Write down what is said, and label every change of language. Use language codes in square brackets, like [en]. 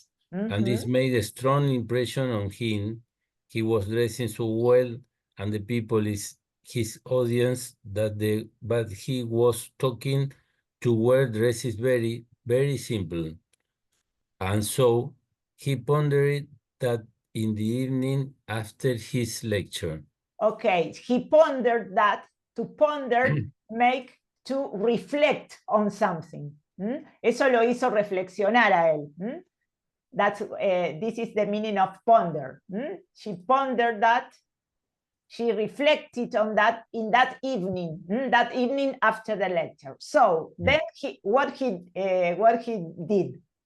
[en] And this made a strong impression on him. He was dressing so well, and the people is his audience but he was talking to wear dresses very, very simple. And so he pondered that in the evening after his lecture. Okay, he pondered that. To ponder, make to reflect on something. [es] Eso lo hizo reflexionar a él. [en] That's this is the meaning of ponder. She pondered that. she reflected on that in that evening after the lecture. So then what he did.